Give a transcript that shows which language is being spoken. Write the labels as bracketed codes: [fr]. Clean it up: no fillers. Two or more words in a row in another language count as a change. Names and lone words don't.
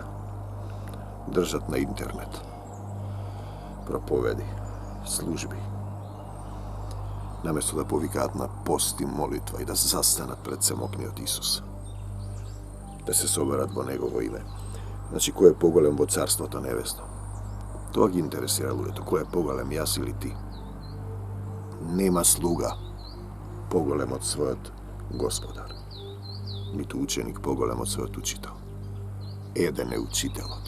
[mk] Држат на интернет. Проповеди, служби. Наместо да повикаат на пост и молитва и да застанат пред самокниот Исус. Да се соберат во Негово име. [sr] Znači, ko je [mk] poголем во царството небесно? Тоа ги интересира луѓето. Кој е поголем, јас или ти? Нема слуга поголем од својот Господар. Ниту ученик поголем од својот учител. Еден е учителот.